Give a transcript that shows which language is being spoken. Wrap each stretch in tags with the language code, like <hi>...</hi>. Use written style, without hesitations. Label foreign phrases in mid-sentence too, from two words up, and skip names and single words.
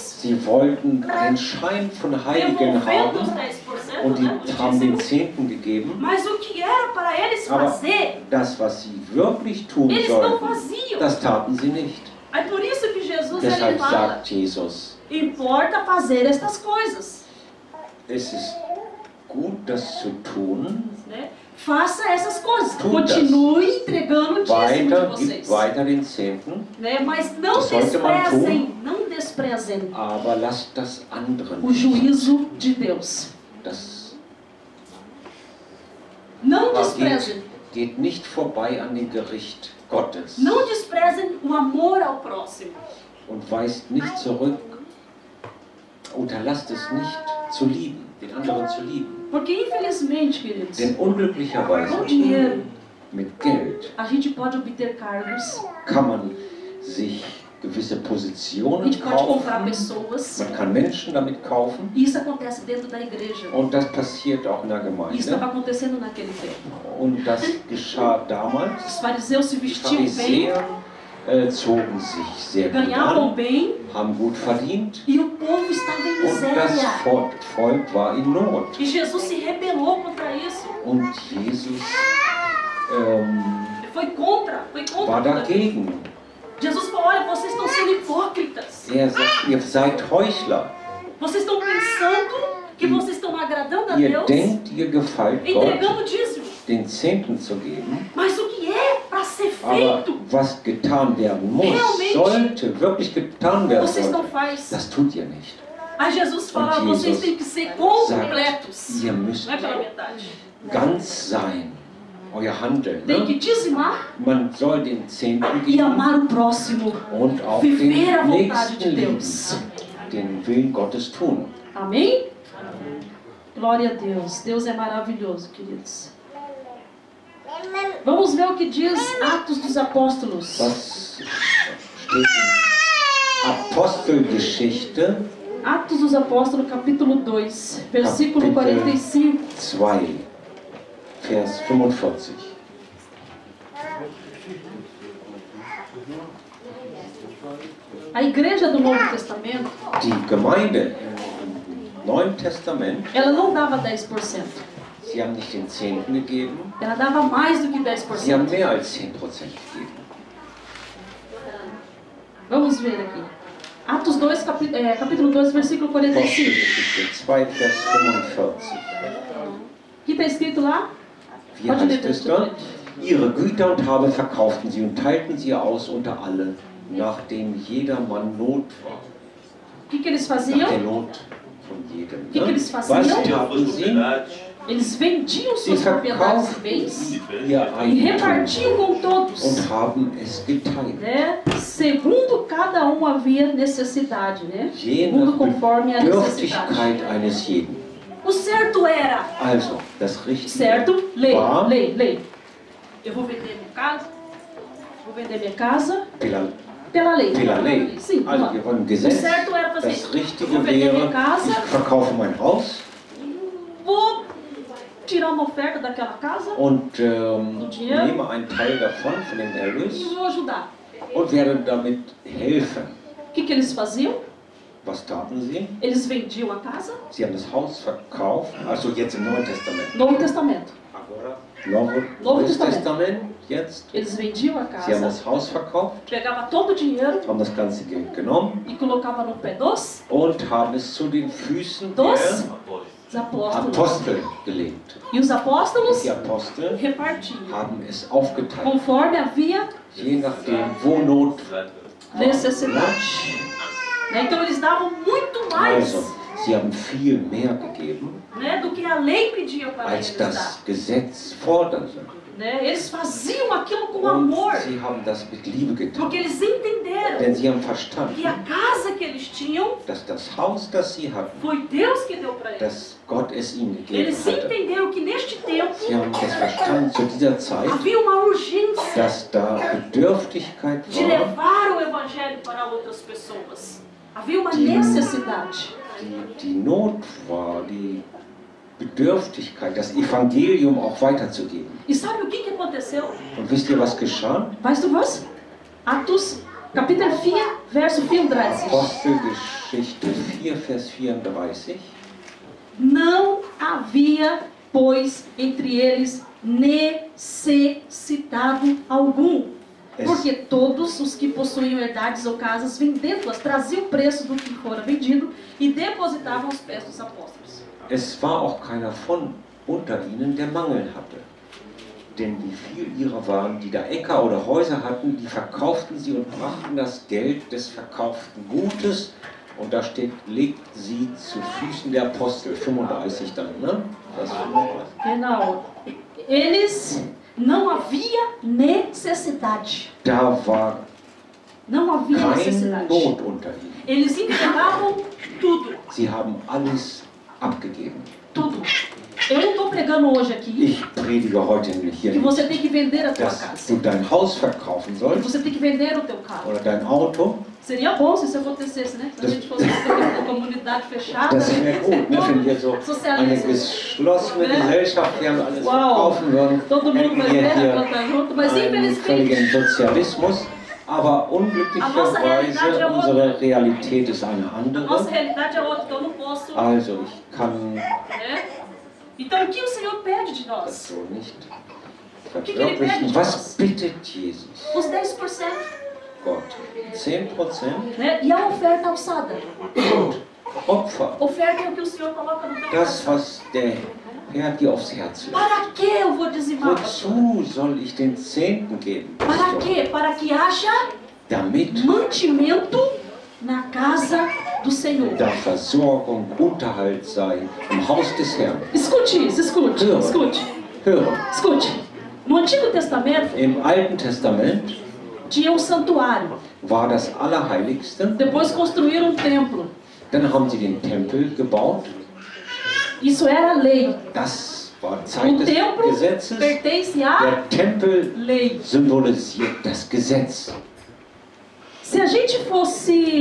<de>Sie wollten einen Schein von Heiligen</de> <pt>devolvendo os</pt> <de>haben 10%, und</de> <pt>né,</pt> <de>die</de> <pt>do</pt> <de>haben den</de> <pt>dízimo.</pt> <de>Zehnten gegeben.</de> <pt>Mas o que era para eles</pt> <de>Aber</de> <pt>fazer,</pt> <de>das, was sie wirklich tun</de> <pt>eles não</pt> <de>sollten,</de> <pt>faziam.</pt> <de>das taten sie nicht.</de> <pt>É por isso que Jesus ele</pt> <de>Deshalb</de> <pt>fala,</pt> <de>sagt Jesus,</de> <pt>importa fazer estas coisas.</pt> <de>es ist gut, das zu tun.</de> <pt>Né? Faça essas coisas.</pt> <de>Tut</de> <pt>Continue entregando o dízimo de</pt> <de>Weiter, gibt</de> <pt>vocês.</pt> <de>weiter den Zehnten,</de> <pt>Né? Mas não</pt> <de>Das sollte man</de> <pt>desprezem, não desprezem</pt> <de>aber lasst das andere</de> <pt>o</pt> <de>nicht.</de> <pt>juízo de Deus.</pt> <de>Das</de> <pt>Não</pt> <de>Aber</de> <pt>desprezem.</pt> <de>geht nicht vorbei an dem Gericht Gottes</de> <pt>Não desprezem o amor ao próximo.</pt> <de>und weist nicht zurück, unterlasst es nicht zu lieben, den anderen zu lieben.</de> <pt>Porque, infelizmente, queridos,</pt> <de>Denn unglücklicherweise</de> <pt>com dinheiro</pt> <de>mit Geld</de> <pt>a gente pode obter cargos,</pt> <de>kann man sich gewisse</de> <pt>a</pt> <de>Positionen</de> <pt>gente pode comprar</pt> <de>kaufen,</de> <pt>pessoas.</pt> <de>man kann Menschen damit kaufen</de> <pt>E isso acontece dentro da igreja.</pt> <de>und das passiert auch in der</de> <pt>E isso estava</pt> <de>Gemeinde.</de> <pt>acontecendo naquele tempo.</pt> <de>Und das geschah damals.</de> <pt>Os fariseus se</pt> <de>Die</de> <pt>vestiam bem,</pt> <de>Pharisäer zogen sich sehr gut</de> <pt>ganhavam</pt> <de>an,</de> <pt>bem,</pt> <de>haben gut verdient</de> <pt>e o povo estava em</pt> <de>und das miséria. Volk war in Not.</de> <pt>E Jesus se rebelou contra isso.</pt> <de>Und Jesus</de> <pt>Ele foi contra</pt> <de>war</de> <pt>tudo aquilo.</pt> <de>dagegen.</de> <pt>Jesus falou, olha, vocês estão sendo hipócritas.</pt> <de>Er sagt, ihr seid Heuchler.</de> <pt>Vocês estão pensando que vocês estão agradando a</pt> <de>Ihr</de> <pt>Deus,</pt> <de>denkt, ihr gefällt Gott,</de> <pt>entregando o dízimo.</pt> <de>den Zehnten zu geben.</de> <pt>Mas o que é para ser</pt> <de>Aber</de> <pt>feito,</pt> <de>was getan werden muss,</de> <pt>Realmente,</pt> <de>sollte wirklich getan werden</de> <pt>vocês não</pt> <de>sollte,</de> <pt>faz.</pt> <de>das tut ihr nicht.</de> <pt>Aí Jesus fala,</pt> <de>Und Jesus</de> <pt>vocês têm que ser completos.</pt> <de>Sagt, ihr müsst</de> <pt>Não é pela metade.</pt> <de>ganz sein, euer Handeln.</de> <pt>Tem</pt> <de>Ne?</de> <pt>que dizimar</pt> <de>Man soll den Zehnten</de> <pt>e</pt> <de>geben</de> <pt>amar o próximo.</pt> <de>und auch</de> <pt>Viver a</pt> <de>den</de> <pt>vontade de</pt> <de>Nächsten lieben,</de> <pt>Deus.</pt> <de>den Willen Gottes tun.</de> <pt>Amém? Glória a Deus. Deus é maravilhoso, queridos. Vamos ver o que diz Atos dos Apóstolos.</pt> <de>Was steht in Apostelgeschichte</de> <pt>Atos dos Apóstolos, capítulo 2, versículo Capítulo 45.</pt> <de>2, Vers 45.</de> <pt>A igreja do Novo Testamento,</pt> <de>Die Gemeinde im Neuen Testament,</de> <pt>ela não dava 10%.</pt> <de>sie haben nicht den Zehnten gegeben,</de> <pt>Ela dava mais do que</pt> <de>sie haben</de> <pt>10%.</pt> <de>mehr als 10% gegeben.</de> <pt>Vamos ver aqui. Atos 2, capítulo 2, versículo 45.</pt> <de>Apostelgeschichte 2, Vers 45.</de> <pt>O que está escrito lá?</pt> <de>Wie heißt es da? Ihre Güter und Habe verkauften sie und teilten sie aus unter alle, nachdem jedermann Not war.</de> <pt>O que eles</pt> <de>Nach der</de> <pt>faziam?</pt> <de>Not von jedem.</de> <pt>Que</pt> <de>Ne?</de> <pt>eles</pt> <de>Was</de> <pt>faziam?</pt> <de>taten sie?</de> <pt>propriedades, Eles vendiam suas</pt> <de>Sie</de> <pt>propriedades e</pt> <de>verkauften</de> <pt>bens</pt> <de>ihr</de> <pt>e</pt> <de>Eigentum</de> <pt>repartiam com todos,</pt> <de>und haben es geteilt.</de> <pt>né? Segundo cada um havia necessidade, né?</pt> <de>Je</de> <pt>Segundo</pt> <de>nach</de> <pt>conforme a necessidade.</pt> <de>Bedürftigkeit eines jeden.</de> <pt>O certo era,</pt> <de>Also, das Richtige</de> <pt>certo? Lei,</pt> <de>war</de> <pt>lei. Eu vou vender minha casa, pela pela lei. Lei. Sim,</pt> <de>Also,</de> <pt>vamos</pt> <de>wir</de> <pt>lá.</pt> <de>wollen</de> <pt>O</pt> <de>Gesetz.</de> <pt>certo era fazer</pt> <de>Das</de> <pt>isso. Eu vou</pt> <de>Richtige</de> <pt>vender minha</pt> <de>wäre,</de> <pt>casa,</pt> <de>ich verkaufe mein Haus</de> <pt>vou tirar uma oferta daquela casa</pt> <de>und</de> <pt>dinheiro.</pt> <de>nehme einen Teil davon, von dem</de> <pt>e</pt> <de>Erlös,</de> <pt>vou ajudar.</pt> <de>und werde damit helfen.</de> <pt>O que eles faziam?</pt> <de>Was taten sie?</de> <pt>Eles vendiam a casa,</pt> <de>Sie haben das Haus verkauft, also jetzt im Neuen Testament.</de> <pt>Novo Testamento. Novo</pt> <de>Testament. Testament, jetzt.</de> <pt>Eles vendiam a</pt> <de>Sie haben</de> <pt>casa,</pt> <de>das Haus verkauft,</de> <pt>pegava todo o dinheiro</pt> <de>haben das ganze Geld genommen</de> <pt>e colocava no pé dos</pt> <de>und haben es zu den Füßen</de> <pt>Dos?</pt> <de>der</de> <pt>apóstolos. apóstolos.</pt> <de>Apostel gelegt.</de> <pt>E os apóstolos</pt> <de>Die Apostel</de> <pt>repartiam,</pt> <de>haben es aufgeteilt,</de> <pt>conforme havia</pt> <de>je nachdem, wo Not</de> <pt>necessidade. Né? Então eles davam muito mais,</pt> <de>Also, sie haben viel mehr gegeben,</de> <pt>né, do que a lei pedia para</pt> <de>als</de> <pt>eles dar.</pt> <de>das Gesetz forderte.</de> <pt>Né? Eles faziam aquilo com</pt> <de>Und</de> <pt>amor,</pt> <de>sie haben das mit Liebe getan,</de> <pt>porque eles entenderam</pt> <de>denn sie haben</de> <pt>que</pt> <de>verstanden,</de> <pt>a casa que eles tinham</pt> <de>dass das Haus, das sie hatten,</de> <pt>foi Deus que deu para eles.</pt> <de>dass Gott es ihnen gegeben</de> <pt>Eles</pt> <de>hatte.</de> <pt>entenderam que neste tempo</pt> <de>Sie haben es verstanden zu dieser Zeit,</de> <pt>havia uma urgência</pt> <de>dass da Bedürftigkeit</de> <pt>de</pt> <de>war,</de> <pt>levar o evangelho para outras pessoas. Havia uma</pt> <de>Die-</de> <pt>necessidade.</pt> <de>die Not war, die Bedürftigkeit, das Evangelium auch weiterzugeben. E sabe o que aconteceu? Und wisst ihr, was geschah? Weißt du was?</de> <pt>Atos, capítulo 4, verso 34.</pt> <de>Apostelgeschichte 4, Vers 34.</de> <pt>Não havia, pois, entre eles necessitado algum. Porque todos os que possuíam herdades ou casas, vendendo-as, traziam o preço do que fora vendido e depositavam aos pés dos apóstolos.</pt> <de>Es war auch keiner von unter ihnen, der Mangel hatte. Denn wie viel ihrer waren, die da Äcker oder Häuser hatten, die verkauften sie und brachten das Geld des verkauften Gutes, und da steht, legten sie zu Füßen der Apostel, 35 dann, ne? Das 35. Genau.</de> <pt>Eles não havia necessidade.</pt> <de>Da war</de> <pt>Não havia</pt> <de>kein</de> <pt>necessidade.</pt> <de>Not unter ihnen.</de> <pt>Eles entregavam tudo.</pt> <de>Sie haben alles abgegeben.</de> <pt>Tudo. Eu não estou pregando hoje aqui</pt> <de>Ich predige heute hier</de> <pt>que você</pt> <de>nicht,</de> <pt>tem que vender a tua</pt> <de>dass</de> <pt>casa.</pt> <de>du dein Haus verkaufen</de> <pt>Que</pt> <de>sollst</de> <pt>você tem que vender o teu carro.</pt> <de>oder dein Auto.</de> <pt>Seria bom se isso acontecesse, né? Se a gente fosse uma comunidade fechada,</pt> <de>Das wäre gut, ne? Wenn wir so eine</de> <pt>Sozialismo.</pt> <de>geschlossene Ne? Gesellschaft hier alles Wow. verkaufen würden,</de> <pt>Todo mundo</pt> <de>hätten</de> <pt>vai</pt> <de>wir</de> <pt>ver,</pt> <de>hier</de> <pt>cantar junto, mas</pt> <de>einen</de> <pt>infelizmente</pt> <de>völligen Sozialismus. Aber</de> <pt>A nossa realidade é</pt> <de>unglücklicherweise,</de> <pt>outra.</pt> <de>unsere Realität ist eine</de> <pt>a</pt> <de>andere.</de> <pt>nossa realidade é outra, então eu não posso.</pt> <de>Also ich kann</de> <pt>Né? Então o que o Senhor pede de</pt> <de>das</de> <pt>nós?</pt> <de>so nicht</de> <pt>que ele pede</pt> <de>verwirklichen.</de> <pt>de</pt> <de>Was</de> <pt>nós?</pt> <de>bittet Jesus?</de> <pt>Os 10%.</pt> <de>Gott. 10%</de> <pt>Né? E a oferta alçada.</pt> <de>Opfer.</de> <pt>Oferta é o que o Senhor coloca no teu</pt> <de>Das,</de> <pt>coração.</pt> <de>was der Herr dir aufs Herz legt.</de> <pt>Para que eu vou dizimar? pastor?</pt> <de>Wozu soll ich den Zehnten geben?</de> <pt>Para</pt> <de>Pastor?</de> <pt>quê? Para que haja</pt> <de>Damit</de> <pt>mantimento na casa do Senhor.</pt> <de>da Versorgung, Unterhalt sei im Haus des Herrn.</de> <pt>Escute isso, escute,</pt> <de>Höre.</de> <pt>escute,</pt> <de>Höre,</de> <pt>escute. No Antigo Testamento</pt> <de>im Alten Testament</de> <pt>tinha um santuário.</pt> <de>war das Allerheiligste.</de> <pt>Depois construíram um templo.</pt> <de>Dann haben sie den Tempel gebaut.</de> <pt>Isso era lei.</pt> <de>Das war Zeit</de> <pt>O</pt> <de>des</de> <pt>templo</pt> <de>Gesetzes.</de> <pt>pertence à</pt> <de>Der Tempel</de> <pt>lei.</pt> <de>symbolisiert das Gesetz.</de> <pt>Se a gente fosse</pt>